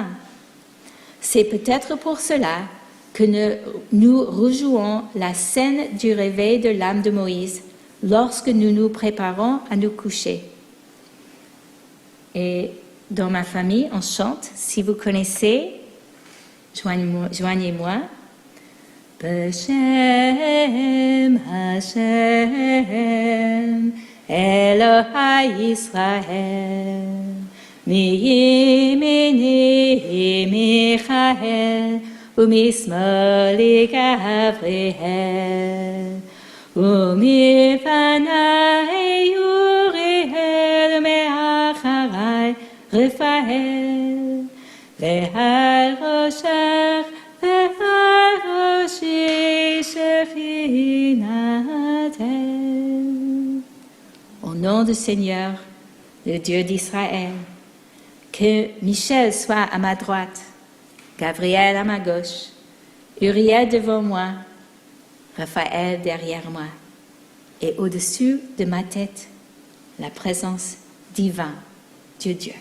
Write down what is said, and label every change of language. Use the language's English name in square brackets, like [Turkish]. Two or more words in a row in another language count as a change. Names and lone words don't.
[French] C'est peut-être pour cela que nous rejouons la scène du réveil de l'âme de Moïse lorsque nous nous préparons à nous coucher. Et dans ma famille, on chante, si vous connaissez, joignez-moi. [Hebrew] בשם השם אלוהי ישראל מימיני מיכאל ומשמאלי גבריאל ומלפניי אוריאל ומאחריי רפאל ועל ראשך ועל ראשי שכינתך. [French] Au nom du Seigneur, le Dieu d'Israël, que Michel soit à ma droite, Gabriel à ma gauche, Uriel devant moi, Raphaël derrière moi, et au-dessus de ma tête, la présence divine de Dieu.